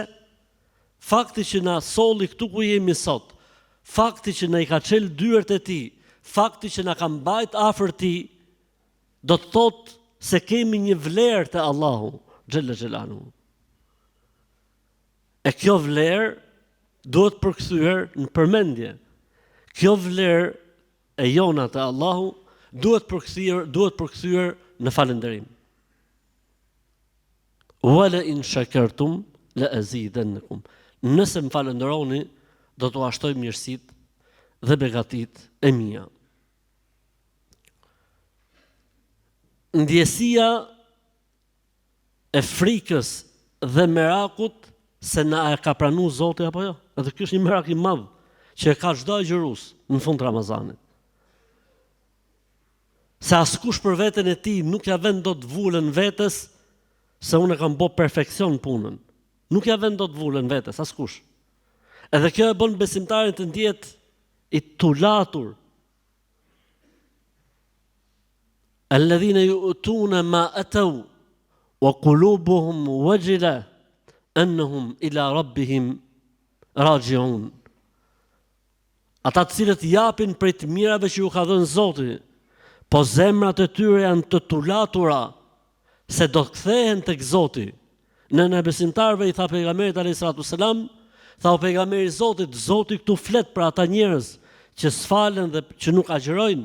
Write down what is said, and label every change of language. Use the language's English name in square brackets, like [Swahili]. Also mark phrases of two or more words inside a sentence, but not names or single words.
[Albanian] Fakti që na solli këtu ku jemi sot, fakti që na i ka çel dyert e Tij, fakti që na ka mbajt afër Tij, do të thotë se kemi një vlerë te Allahu [Arabic] جل جلاله. [Albanian] E kjo vlerë duhet përkthyer në përmendje. Kjo vlerë e jona te Allahu duhet përkthyer në falënderim. [Arabic] ولئن شكرتم لأزيدنكم. [Albanian] Nëse më falënderoni, do t'u ashtoj mirësitë dhe begatit e mia. Ndjesia e frikës dhe merakut se na e ka pranuar Zoti apo jo. Edhe ky është një merak i madh që e ka çdo agjërues në fund Ramazanit. Se askush për veten e tij nuk ja vën dot vulën vetes se unë kam bë perfeksion punën. Nuk ja vën dot vulën vetes askush. Edhe kjo e bën besimtarin të ndihet i tulatur. [Arabic] الذين يؤتون ما آتوا وقلوبهم وجلة أنهم إلى ربهم راجعون. [Albanian] Ata të cilët japin prej të mirave që ju ka dhënë Zoti, po zemrat e tyre janë të tulatura se do të kthehen tek Zoti. Në besimtarëve i tha pejgamberit [Arabic] عليه الصلاة والسلام, [Albanian] tha o pejgamberi i Zotit, Zoti këtu flet për ata njerëz që s'falen dhe që nuk agjërojnë.